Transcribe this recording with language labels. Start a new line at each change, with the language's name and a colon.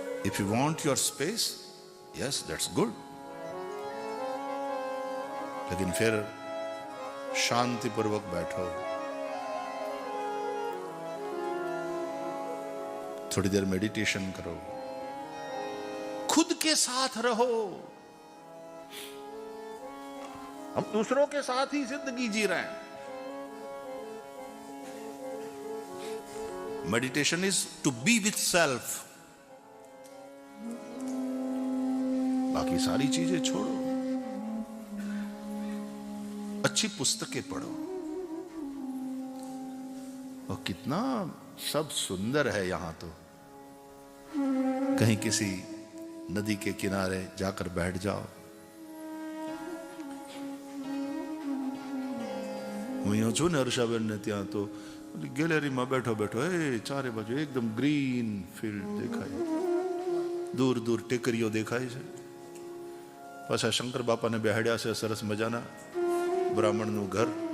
English: If you want your space, yes, that's good.
Hindi: लेकिन फिर शांतिपूर्वक बैठो, थोड़ी देर मेडिटेशन करो, खुद के साथ रहो. हम दूसरों के साथ ही जिंदगी जी रहे हैं.
English: Meditation is to be with self.
Hindi: बाकी सारी चीजें छोड़ो, अच्छी पुस्तकें पढ़ो. और कितना सब सुंदर है यहां तो. कहीं किसी नदी के किनारे जाकर बैठ जाओ.
Gujarati: હું છું ને હર્ષાબેન ને ત્યાં તો ગેલેરીમાં બેઠો બેઠો ચારે બાજુ એકદમ ગ્રીન ફિલ્ડ દેખાય, દૂર દૂર ટેકરીઓ દેખાય છે. પાછા શંકર બાપાને બેહાડ્યા છે સરસ મજાના, બ્રાહ્મણનું ઘર.